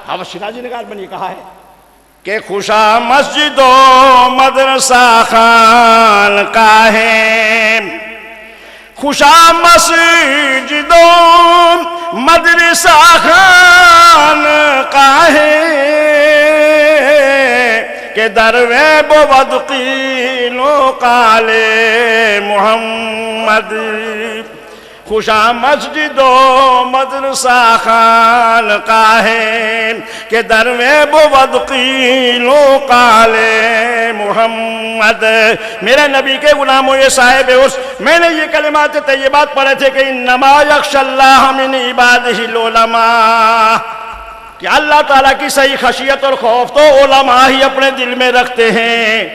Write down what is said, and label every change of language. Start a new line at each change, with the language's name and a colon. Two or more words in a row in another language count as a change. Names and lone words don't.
Persian: حافظ شیرازی
Urdu: نے بنی کہا ہے کہ
Persian: خوشا مسجد و مدرسہ خان کا ہے، خوشا مسجد و مدرسہ خان کا ہے، کہ دروے بود قیل و قال محمد. خوشا مسجد و مدرسہ خان کا ہے، کہ دروے بود قیل و قال محمد.
Urdu: میرے نبی کے غلاموں یہ صاحب اس، میں نے یہ کلمات طیبات پڑھے تھے کہ
Arabic: انما یخشی اللہ من عبادہ العلماء،
Urdu: کہ اللہ تعالیٰ کی صحیح خشیت اور خوف تو علماء ہی اپنے دل میں رکھتے ہیں.